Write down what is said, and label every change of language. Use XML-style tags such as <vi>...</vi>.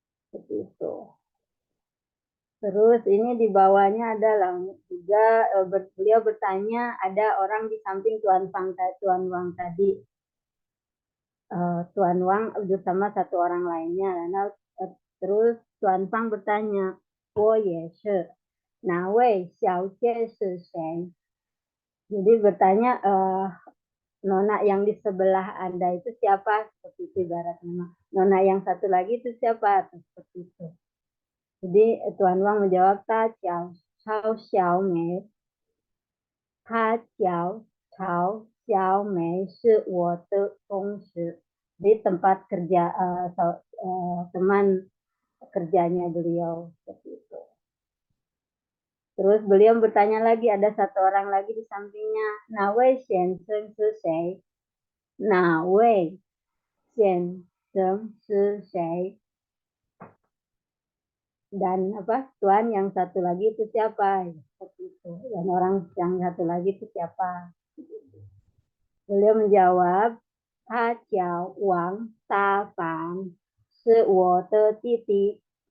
<id>Seperti itu. Terus ini di bawahnya adalah juga beliau bertanya, ada orang di samping Tuan Wang tadi. Tuan Wang bersama satu orang lainnya. Terus Tuan Fang bertanya,</id> <zh>我也是，哪位小姐是谁?</zh> <id>Jadi bertanya, nona yang di sebelah Anda itu siapa? Seperti itu ibarat nama. Nona yang satu lagi itu siapa? Seperti itu. Jadi Tuan Wang menjawab,</id> <zh>他叫曹小梅，他叫曹小梅是我的同事.</zh> <id>Di tempat kerja teman kerjanya beliau seperti itu. Terus beliau bertanya lagi, ada satu orang lagi di sampingnya,</id> <zh>哪位先生是谁? 哪位先生是谁?</zh> <id>Dan Tuan yang satu lagi itu siapa? Seperti itu. Dan orang yang satu lagi itu siapa? Beliau menjawab,</id> <zh>他叫王大凡，是我的弟弟.</zh>